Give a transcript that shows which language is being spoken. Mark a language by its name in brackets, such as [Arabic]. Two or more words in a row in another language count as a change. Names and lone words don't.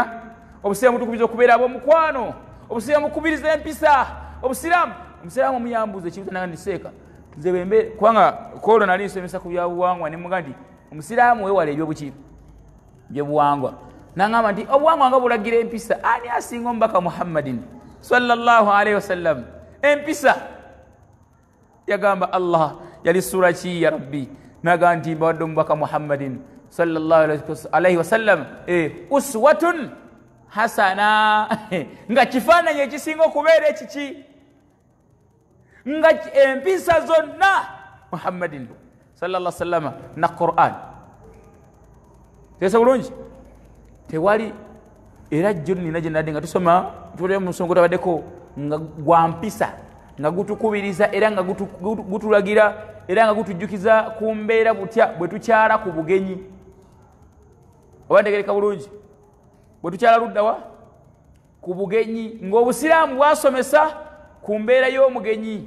[Ganda] obusiraamu butukubiriza okubeera ab'omukwano, obusiraamu bukubiriza empisa. omusiraamu omuyambuza ekintu nanga ndiseeka nze bembe kubanga kwolwo nali nsomesa ku byabuwangwa ne muga nti omusiraamu weewala ebyobuki byebuwangwa. nangamba nti obuwangwa nga bulagira empisa, ani asinga omubaka Muhammadin [Arabic] صلى الله عليه وسلم [Ganda] empisa? yagamba Allah yali sura ki [Arabic] يا ربي, [Ganda] nagamba nti mbawadde omubaka Muhammadin [Arabic] صلى الله عليه وسلم أسوة حسنة [Ganda] nga kifaananyi ekisinga okubeera ekiki, nga empisa zonna Muhammadin [Arabic] صلى الله عليه وسلم [Ganda] na Qur'an. tesa bulungi tewali era jjo nina gye nadde nga tusoma tuli mu nsonga tabaddeko nga gwa mpisa nga gutukubiriza era nga gutulagira era nga gutujjukiza ku mbeera butya bwe tukyala ku bugenyi. oba ntegereka bulungi, bwe tukyala luddawa ku bugenyi, ng'obusiraamu bwasomesa ku mbeera y'omugenyi.